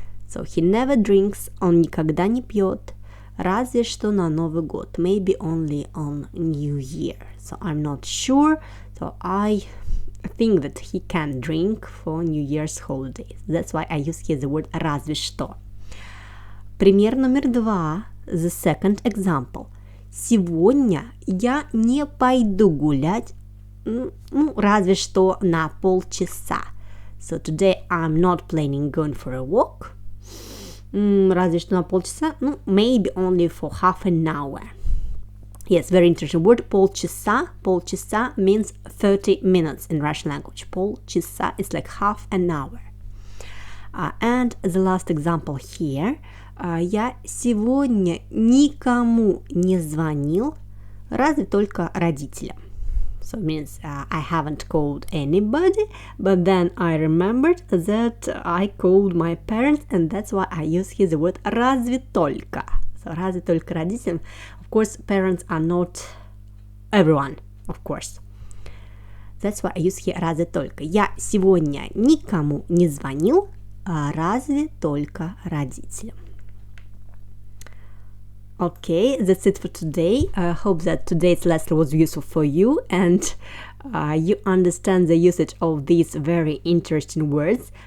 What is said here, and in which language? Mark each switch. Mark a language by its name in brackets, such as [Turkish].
[English] So he never drinks, [Russian] он никогда не пьет, разве что на Новый год. [English] Maybe only on New Year. So I'm not sure. So I think that he can drink for New Year's holidays. That's why I use here the word разве что. [Russian] Пример номер 2. [English] The second example. [Russian] Сегодня я не пойду гулять, разве что на полчаса. [English] So today I'm not planning going for a walk. [Russian] Разве что на полчаса, [English] maybe only for half an hour. Yes, very interesting word. [Russian] Полчаса. [English] Полчаса means 30 minutes in Russian language. Полчаса is like half an hour. And the last example here. [Russian] Я сегодня никому не звонил, разве только родителям. [English] So it means I haven't called anybody, but then I remembered that I called my parents, and that's why I use here the word разве только. [Russian] So разве только родителям. [English] Of course, parents are not everyone, of course. That's why I use here разве только. [Russian] Я сегодня никому не звонил, разве только родителям. [English] Okay, that's it for today. I hope that today's lesson was useful for you, and you understand the usage of these very interesting words.